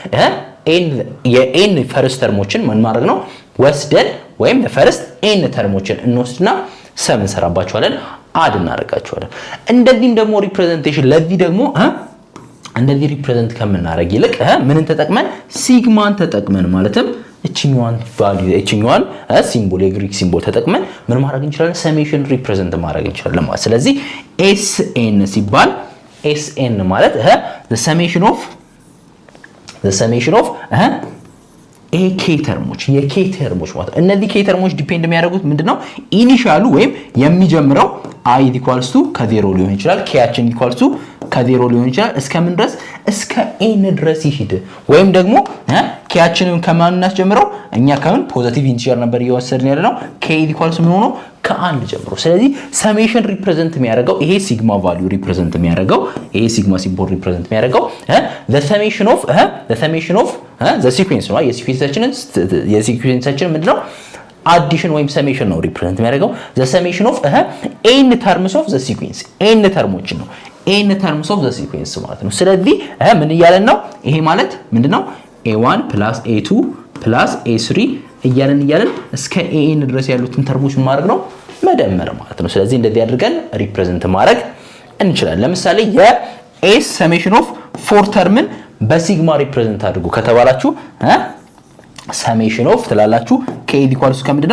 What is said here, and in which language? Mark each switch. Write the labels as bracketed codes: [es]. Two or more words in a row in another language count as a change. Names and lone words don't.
[am] የn ፈርስት ተርሞችን ምን ማድረግ ነው ወስደን ወይም ፈርስት n ተርሞችን እንወስድና ሰም እንሰራባቸዋለን፣ አድ እናደርጋቸዋለን። እንደዚህም ደግሞ ሪፕሬዘንቴሽን ለዚህ ደግሞ እንደዚህ ሪፕሬዘንት ከምናደርግ ይልቅ ምንን ተጠቅመን ሲግማን ተጠቅመን ማለትም እቺኛዋን ቫልዩ እቺኛዋን ሲምቦል የግሪክ ሲምቦል ተጠቅመን ምን ማድረግ እንችላለን? [en] summation represent [am] ማድረግ እንችላለን ማለት። ስለዚህ sn ሲባል sn ማለት [en] the summation of [am] የኬ ተርሞች ማለት ነው። እነዚህ ኬ ተርሞች ዲፔንድ የሚያደርጉት ምንድነው? ኢኒሻሉ ወይም የሚጀምረው i ከ0 ሊሆን ይችላል፣ ኬያችን ከ0 ሊሆን ይችላል። እስከምን ድረስ? እስከ n ድረስ ይሄድ። ወይም ደግሞ ኬያችንን ከማን እናስጀምረው? እኛ ከምን [en] positive integer [am] ነበር እየወሰድን ያለነው k ምን ሆኖ ከአንድ ጀምሮ። ስለዚህ [en] summation represent [am] የሚያደርገው ይሄ [en] sigma value represent [am] የሚያደርገው ይሄ [en] sigma symbol represent [am] የሚያደርገው [en] the summation of the sequence [am] ነው። የሲኩዌንሳችን ምንድነው? አዲሽን ወይም ሰሜሽን ነው ሪፕሬዘንት የሚያደርገው [en] the summation of n terms of the sequence [am] n ተርሞችን ነው [en] n terms of the sequence [am] ማለት ነው። ስለዚህ ምን እያለን ነው? ይሄ ማለት ምንድነው? a1 + a2 + a3 እያለን እስከ an ድረስ ያሉትን ተርሞች ማድረግ ነው መደመር ማለት ነው። ስለዚህ እንደዚህ አድርገን ሪፕሬዘንት ማድረግ እንችላለን። ለምሳሌ የs [en] summation of [am] 4 ተርምን በሲግማ ሪፕሬዘንት አድርጉ ከተባላችሁ summation of ትላላችሁ k ከምንድነው?